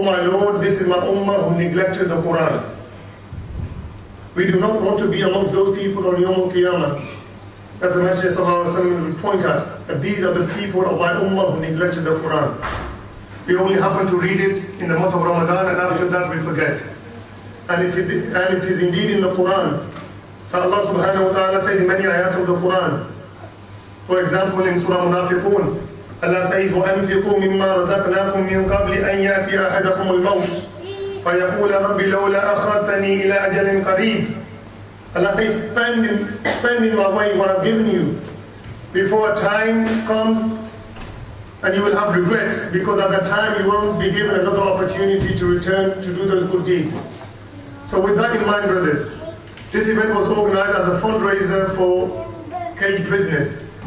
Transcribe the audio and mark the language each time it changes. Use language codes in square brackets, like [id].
[en] Oh my Lord, this is my ummah who neglected the Quran. We do not want to be amongst those people on Yawm al-Qiyamah that the Messenger sallallahu alaihi wasallam will point at, that these are the people of my ummah who neglected the Quran. We only happen to read it in the month of Ramadan, and after that we forget. And it is indeed in the Quran that Allah subhanahu wa ta'ala says in many ayats of the Quran. For example, in Surah Munafiqun, Allah says, [ar] وَأَنْفِقُوا مِمَّا رَزَقْنَاكُمْ مِنْ قَبْلِ أَنْ يَأْتِيَ أَحَدَكُمُ الْمَوْتُ فَيَقُولَ رَبِّ لَوْلَا أَخَّرْتَنِي إِلَىٰ أَجَلٍ قَرِيبٍ. [en] Allah says, spend in my way what I've given you before a time comes and you will have regrets, because at that time you won't be given another opportunity to return to do those good deeds. So with that in mind, brothers, this event was organized as a fundraiser for caged prisoners.